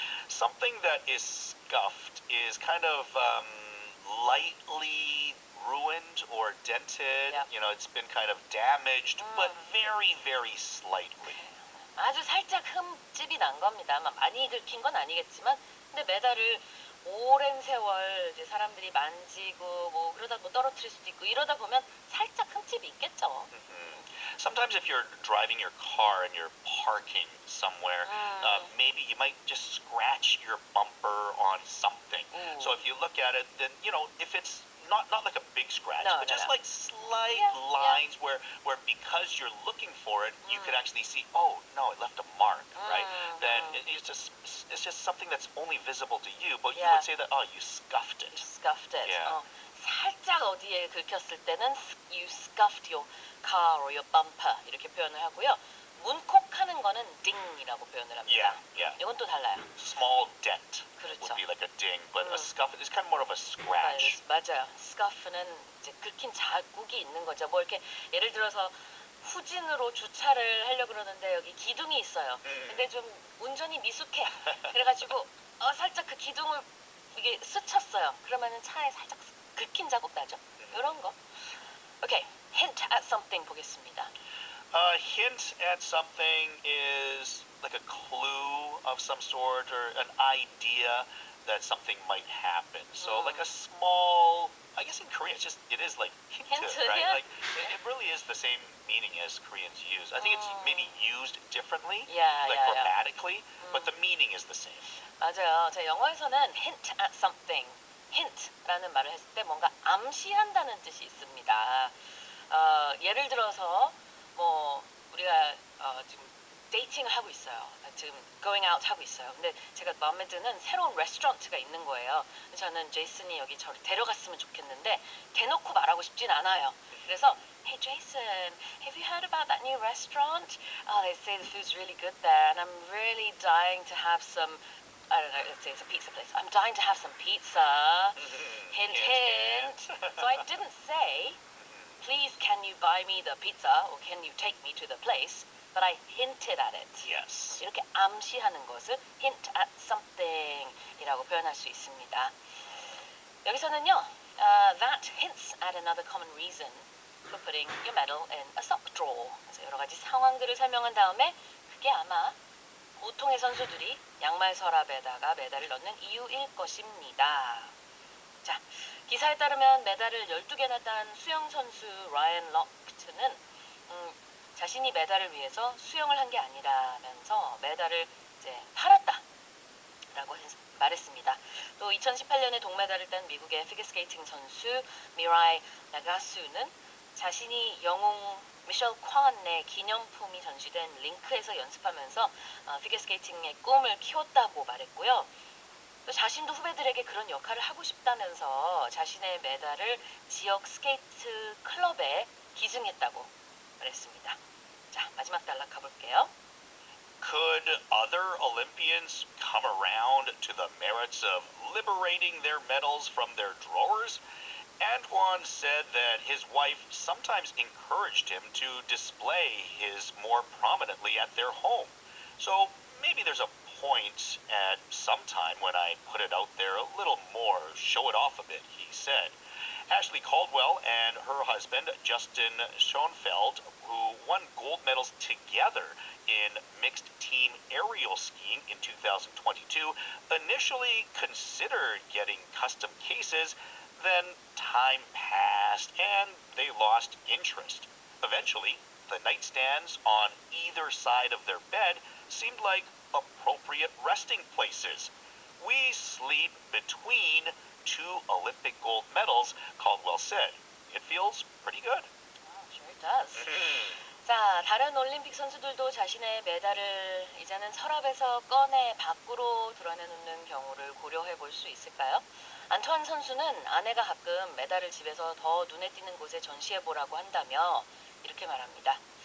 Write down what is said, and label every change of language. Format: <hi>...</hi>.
<en>Something that is scuffed is kind of lightly ruined or dented. Yep. You know, it's been kind of damaged, but very, very slightly.</en> <ko>아주 살짝 흠집이 난 겁니다. 많이 긁힌 건 아니겠지만, 근데 메달을 오랜 세월 이제 사람들이 만지고 뭐 그러다 뭐 떨어뜨릴 수도 있고 이러다 보면 살짝 흠집이 있겠죠.</ko> <en>Sometimes if you're driving your car and you're parking somewhere, maybe you might just scratch your bumper on something. So if you look at it, then if it's not like a big scratch, No, but no, just no. like slight Yeah, lines where because you're looking for it, you could actually see, oh no, it left a mark, right? Then it's just something that's only visible to you, but you Yeah. would say that, oh, you scuffed it. You scuffed it. Yeah.</en> <ko>살짝 어디에 긁혔을 때는</ko> <en>you scuffed your car or your bumper</en> <ko>이렇게 표현을 하고요. 문콕하는 거는 ding이라고 표현을 합니다.</ko> <en>Yeah.</en> <ko>이건 또 달라요.</ko> <en>Small dent</en> <ko>그렇죠.</ko> <en>would be like a ding, but a scuff is kind of more of a scratch.</en> <ko>맞아요. scuff는 이제 긁힌 자국이 있는 거죠. 뭐 이렇게 예를 들어서 후진으로 주차를 하려고 그러는데 여기 기둥이 있어요. 근데 좀 운전이 미숙해. 그래가지고 살짝 그 기둥을 이게 스쳤어요. 그러면은 차에 살짝 긁힌 자국 나죠. 이런 거. 오케이.</ko> <en>hint at something</en> <ko>보겠습니다.</ko> <en>A hint at something is like a clue of some sort or an idea that something might happen. So like a small, I guess in Korean it is like hint, right? yeah. Like it really is the same meaning as Koreans use. I think it's maybe used differently, Yeah, like yeah. grammatically, but the meaning is the same.</en> <ko>맞아요. 제 영어에서는</ko> <en>hint at something,</en> <ko>hint라는 말을 했을 때 뭔가 암시한다는 뜻이 있습니다. 예를 들어서 뭐 우리가 지금 데이팅을 하고 있어요. 지금</ko> <en>going out</en> <ko>하고 있어요. 근데 제가 마음에 드는 새로운 레스토랑트가 있는 거예요. 저는 제이슨이 여기 저를 데려갔으면 좋겠는데 대놓고 말하고 싶진 않아요. 그래서</ko> <en>Hey Jason, have you heard about that new restaurant? Oh, they say the food's really good there, and I'm really dying to have some. I don't know. Let's say it's a pizza place. I'm dying to have some pizza. Hint, hint. So I didn't say, please, can you buy me the pizza, or can you take me to the place? But I hinted at it. Yes.</en> <ko>이렇게 암시하는 것을</ko> <en>hint at something</en> <ko>이라고 표현할 수 있습니다. 여기서는요,</ko> <en>that hints at another common reason for putting your medal in a sock drawer.</en> <ko>그래서 여러 가지 상황들을 설명한 다음에 그게 아마 보통의 선수들이 양말 서랍에다가 메달을 넣는 이유일 것입니다. 자, 기사에 따르면 메달을 12개나 딴 수영 선수 라이언 럭트는 자신이 메달을 위해서 수영을 한 게 아니라면서 메달을 이제 팔았다라고 말했습니다. 또 2018년에 동메달을 딴 미국의 피겨스케이팅 선수 미라이 나가수는 자신이 영웅 미셸 콴의 기념품이 전시된 링크에서 연습하면서 피겨스케이팅의 꿈을 키웠다고 말했고요. 또 자신도 후배들에게 그런 역할을 하고 싶다면서 자신의 메달을 지역 스케이트 클럽에 기증했다고 말했습니다. 자, 마지막 단락 가볼게요.</ko> <en>Could other Olympians come around to the merits of liberating their medals from their drawers? Antoine said that his wife sometimes encouraged him to display his more prominently at their home. So maybe there's a point at some time when I put it out there a little more, show it off a bit, he said. Ashley Caldwell and her husband, Justin Schoenfeld, who won gold medals together in mixed team aerial skiing in 2022, initially considered getting custom cases. Then time passed and they lost interest. Eventually, the nightstands on either side of their bed seemed like appropriate resting places. We sleep between two Olympic gold medals, Caldwell said. It feels pretty good. Sure it does.</en> <ko>자, 다른 올림픽 선수들도 자신의 메달을 이제는 서랍에서 꺼내 밖으로 드러내놓는 경우를 고려해 볼 수 있을까요? 안토안 선수는 아내가 가끔 메달을 집에서 더 눈에 띄는 곳에 전시해 보라고 한다며 이렇게 말합니다.</ko>